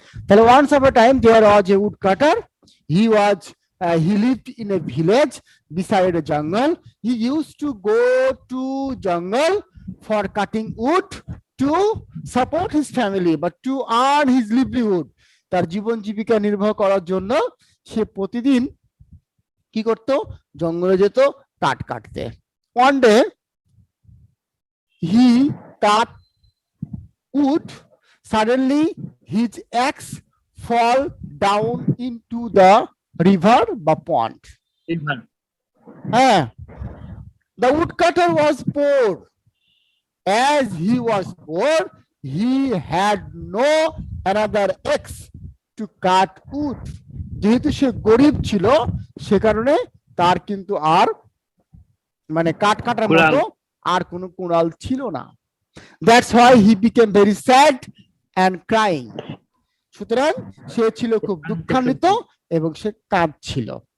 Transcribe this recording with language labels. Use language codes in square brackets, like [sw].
[en] তাহলে once upon a time there was a woodcutter. He lived in a village beside a jungle. He used to go to jungle for cutting wood to support his family, but to earn his livelihood. [bn] তার জীবন জীবিকা নির্বাহ করার জন্য সে প্রতিদিন কি করত, জঙ্গলে যেত কাঠ কাটতে। [en] One day he cut wood. Suddenly his axe fall down into the river বা pond. The woodcutter was poor. As he was poor, he had no another axe to cut wood. [bn] যেহেতু সে গরিব ছিল, সে কারণে তার কিন্তু আর মানে কাঠ কাটার মতো আর কোনো কুড়াল ছিল না। [en] That's why he became very sad and crying. [bn] সুতরাং সে ছিল খুব দুঃখান্বিত এবং সে কাঁদছিল।